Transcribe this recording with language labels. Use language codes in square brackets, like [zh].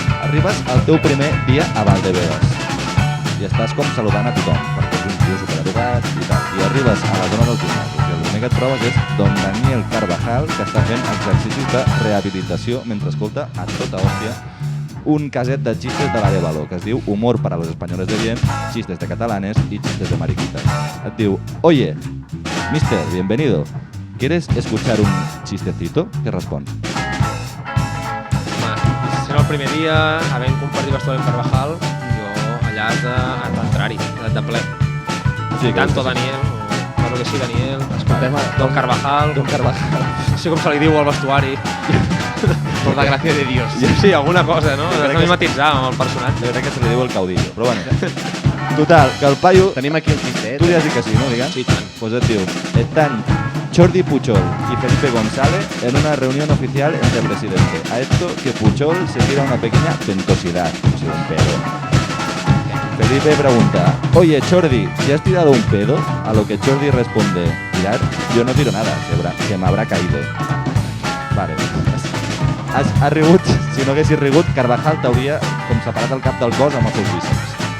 [ca] Arribes al teu primer dia a Valdebebas i estàs com saludant a tothom, perquè és un tio supereducat i tal. I arribes a la zona del gimnàs i el primer que et trobes és Don Daniel Carvajal, que està fent exercicis de rehabilitació mentre escolta a tota hòstia un caset de chistes de l'Arevalo, que es diu [es] Humor para los españoles de bien, chistes de catalanes y chistes de mariquitas. [ca] Et diu, [es] oye, mister, bienvenido, ¿quieres escuchar un chistecito? [ca] Què respons? Home, sent el primer dia, havent compartit vestuari amb Carvajal, jo allà has d'entrar-hi, de ple. Sí, [es] Tanto Daniel, o claro que sí, Daniel, [ca] Escoltem a Don Carvajal, no sé com se li diu al vestuari. Per la gràcia de Dios. Sí, alguna cosa, no? crec Has de que mimetitzar amb el personatge. Jo crec que se li diu el caudillo, però bueno. Total, que el paio... Tenim aquí el xistet. Tu diràs que sí, no, digues? Sí, tant. [es] Pues [ca] et diu, [es] están Jordi Pujol y Felipe González en una reunión oficial entre presidentes. A esto que Pujol se tira una pequeña ventosidad, o sea, un pedo. Felipe pregunta, oye Jordi, ¿ya has tirado un pedo? A lo que Jordi responde, tirar, yo no tiro nada, que me habrá caído. [ca] Vale. Has rigut, si no haguessis rigut, Carvajal t'hauria com separat el cap del cos amb els seus bíceps.